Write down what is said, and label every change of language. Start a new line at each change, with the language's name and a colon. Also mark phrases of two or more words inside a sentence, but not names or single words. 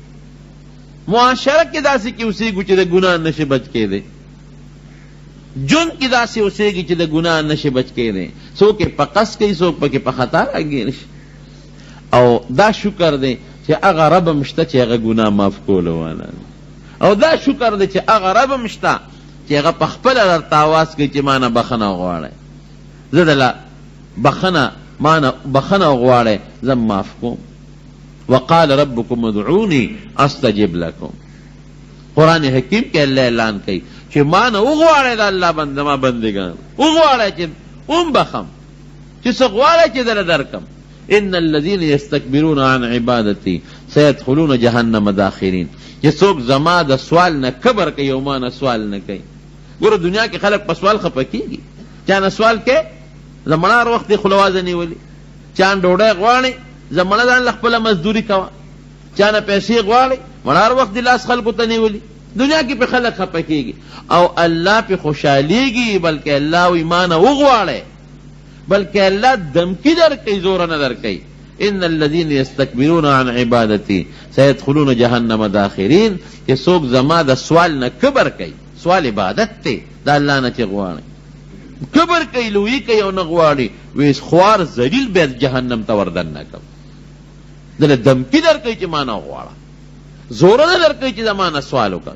Pashto: معاشره کې داسې کې اوسېږو چې د ګناه نشي بچ کېدی جون کې داسې اوسېږي چې د ګناه نشي بچ کېدی څوک یې په قصد کوي څوک پکې په خطا راګیر شي او دا شکر دی چې هغه رب هم شته چې هغه ګناه معاف کولو والا او دا شکر دی چې هغه رب هم شته چې هغه په خپله درته اواز کوي چې ما نه بخښنه غواړئ زه دله ما نه بخښنه غواړئ زه معاف کوم
Arabic: وقال ربكم ادعوني استجب لكم
Pashto: قرآن حکیم کې الله اعلان کوي چې ما نه وغواړئ د الله ما بندگان وغواړئ چې بخم چې څه غواړئ چې دله درکم
Arabic: ان الذين يستكبرون عن عبادتي سيدخلون جهنم داخرين
Pashto: چې څوک زما د سوال نه کبر کوي او ما نه سوال نه کوي. ګوره دنیا کې خلک په سوال خفه کېږي، چا نه سوال کوي زمانه هر وخت یې خوله وازه نیولي، چا ډوډۍ غواړي زمانه ځان له خپله مزدوري کوه، چا نه پیسې غواړي مړه هر وخت د لاس خلکو ته نیولي. دنیا کې په خلک خفه کېږي او الله په خوشحالېږي، بلکې الله وایي ما نه وغواړئ، بلکې الله دمکی در کوي، زور نه در کوي.
Arabic: ان الذين يستكبرون عن عبادتي سيدخلون جهنم داخرين
Pashto: چې څوک زما د سوال نه کبر کوي، سوال عبادت دی د الله نه چې غواړي کبر کوي لویي کوي او نه غواړي، وی خوار ذلیل به جهنم ته وردننه کوم. دله دمکی در کوي چې ما نه غواړه، زور نه در کوي چې زما نه سوال وکړه.